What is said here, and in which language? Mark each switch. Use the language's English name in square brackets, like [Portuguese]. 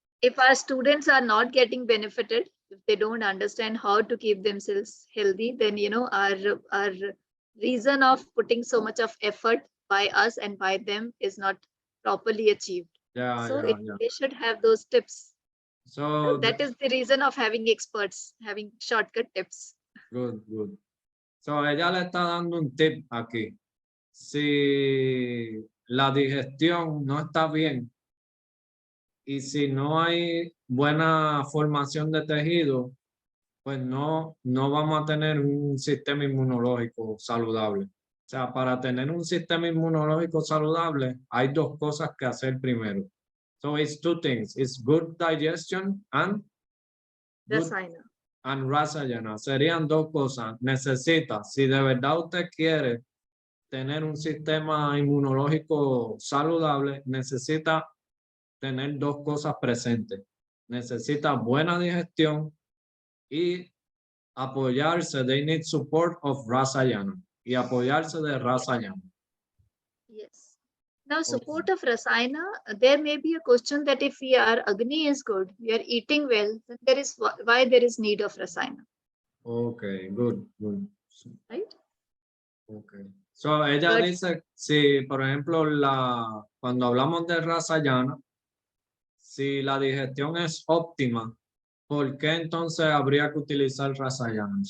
[English] If our students are not getting benefited, if they don't understand how to keep themselves healthy, then our reason of putting so much of effort by us and by them is not properly achieved. Yeah, So yeah, yeah. they should have those tips. So That is the reason of having experts, having shortcut tips. good, good. [Spanish] So ella le está dando un tip aquí. Si la digestión no está bien y si no hay buena formación de tejido, pues no vamos a tener un sistema inmunológico saludable. O sea, para tener un sistema inmunológico saludable, hay 2 cosas que hacer primero. [English] So it's 2 things. It's good digestion and good Rasayana. and rasayana. [Spanish] Serían 2 cosas. Necesita, si de verdad usted quiere tener un sistema inmunológico saludable, necesita tener dos cosas presentes. Necesita buena digestión y apoyarse. [English] They need support of Rasayana. [Spanish] Y apoyarse de Rasayana. [English] Yes. Now, support of Rasayana, there may be a question that if we are Agni is good, we are eating well, then there is why there is need of Rasayana. Okay, good. Right? Okay. So [Spanish] ella [English] But- [Spanish] dice, si por ejemplo cuando hablamos de Rasayana, si la digestión es óptima, ¿por qué entonces habría que utilizar Rasayana?